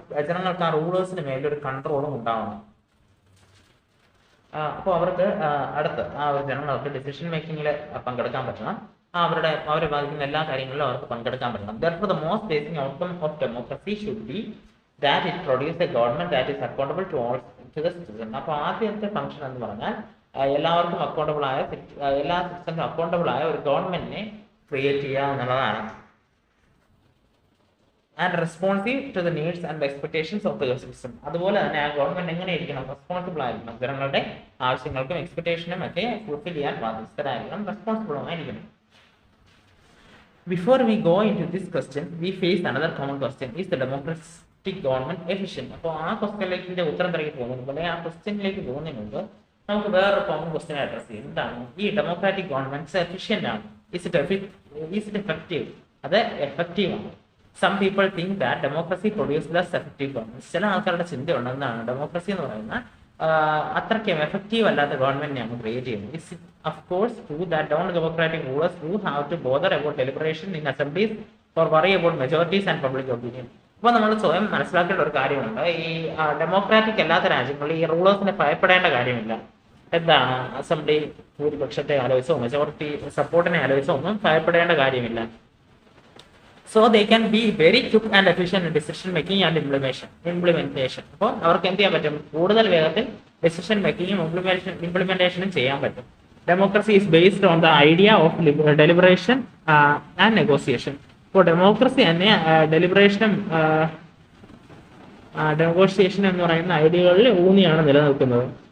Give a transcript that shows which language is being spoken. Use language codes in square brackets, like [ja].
[ml] ജനങ്ങൾക്ക് ആ റൂളേഴ്സിന് മേലൊരു കൺട്രോളും ഉണ്ടാവണം. അപ്പോൾ അവർക്ക് അടുത്ത് ആ ഒരു ജനങ്ങൾക്ക് ഡിസിഷൻ മേക്കിങ്ങിൽ പങ്കെടുക്കാൻ പറ്റണം. അവരെ ബാധിക്കുന്ന എല്ലാ കാര്യങ്ങളിലും അവർക്ക് പങ്കെടുക്കാൻ പറ്റണം. [en] Therefore, the most basic outcome of democracy should be that it produces a government that is accountable to the citizen. [ml] അപ്പോൾ ആദ്യത്തെ ഫംഗ്ഷൻ എന്ന് പറഞ്ഞാൽ എല്ലാവർക്കും അക്കൗണ്ടബിൾ ആയ, എല്ലാ സിറ്റിസൺസും അക്കൗണ്ടബിൾ ആയ ഒരു ഗവൺമെന്റിനെ ക്രിയേറ്റ് ചെയ്യുക എന്നുള്ളതാണ്. [en] And responsive to the needs and expectations of the citizen. [ml] അതുപോലെ തന്നെ ആ ഗവൺമെന്റ് എങ്ങനെ ഇരിക്കണം? റെസ്പോൺസിബിൾ ആയിരിക്കണം. ജനങ്ങളുടെ ആവശ്യങ്ങൾക്കും എക്സ്പെക്ടേഷനും ഒക്കെ ഫുൾഫിൽ ചെയ്യാൻ ബാധ്യസ്ഥരായിരിക്കണം, റെസ്പോൺസിബിളുമായിരിക്കണം. [en] Before we go into this question, we face another common question: is the democratic government efficient? [ml] അപ്പോൾ ആ ക്വസ്റ്റ്യനിലേക്ക് ഉത്തരം തിരക്കി പോകുന്നതിന് മുമ്പ്, ആ ക്വസ്റ്റ്യനിലേക്ക് പോകുന്നതിന് മുമ്പ് നമുക്ക് വേറൊരു കോമൺ ക്വസ്റ്റ്യൻ അഡ്രസ് ചെയ്യും. എന്താണ് ഈ ഡെമോക്രാറ്റിക് ഗവൺമെന്റ്സ് എഫിഷ്യന്റ് ആണ്? [en] Is it effective? [ml] അത് എഫക്റ്റീവ് ആണ്. [en] Some people think that democracy produce less effective government. [ml] ചില ആൾക്കാരുടെ ചിന്തയുണ്ട് എന്താണ് ഡെമോക്രസി എന്ന് പറയുന്ന അത്രയ്ക്കും എഫക്റ്റീവ് അല്ലാത്ത ഗവൺമെന്റിനെയാണ് ക്രിയേറ്റ് ചെയ്യുന്നത്. [en] It's of course true that non-democratic rulers do have to bother about deliberation in assemblies or worry about majorities and public opinion. [ml] അപ്പോൾ നമ്മൾ സ്വയം മനസ്സിലാക്കേണ്ട ഒരു കാര്യമുണ്ട്. ഈ ഡെമോക്രാറ്റിക് അല്ലാത്ത രാജ്യങ്ങളിൽ ഈ റൂളേഴ്സിനെ ഭയപ്പെടേണ്ട കാര്യമില്ല. എന്താണ് അസംബ്ലി ഭൂരിപക്ഷത്തെ ആലോചിച്ചോ മെജോറിറ്റി സപ്പോർട്ടിനെ ആലോചിച്ചോ ഒന്നും ഭയപ്പെടേണ്ട കാര്യമില്ല. [en] So they can be very quick and efficient in decision making and implementation. [ml] അപ്പോൾ അവർക്ക് എന്ത് ചെയ്യാൻ പറ്റും? കൂടുതൽ വേഗത്തിൽ ഡിസിഷൻ മേക്കിങ്ങും ഇംപ്ലിമെന്റേഷനും ചെയ്യാൻ പറ്റും. [en] Democracy is based on the idea of deliberation and negotiation. [ml] ഇപ്പോൾ ഡെമോക്രസി തന്നെ ഡെലിബറേഷനും നെഗോഷിയേഷൻ എന്ന് പറയുന്ന ഐഡിയകളിൽ ഊന്നിയാണ് നിലനിൽക്കുന്നത്.